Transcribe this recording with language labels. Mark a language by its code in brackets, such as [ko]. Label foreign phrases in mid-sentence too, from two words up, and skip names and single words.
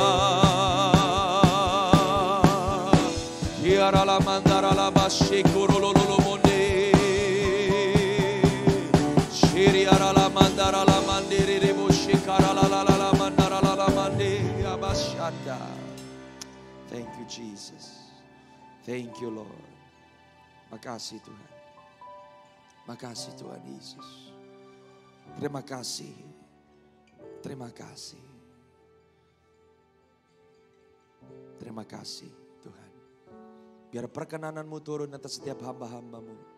[en] Yaralalamanda ralabashi kurululumunde. Shiri aralamanda ralamandiri rebushi karalalamanda ralamande abashanda. Thank you Jesus. Thank you Lord. [id] Makasih Tuhan. Makasih Tuhan Yesus. Terima kasih. Terima kasih. Terima kasih Tuhan. Biar perkenanan-Mu turun atas setiap hamba-hamba-Mu.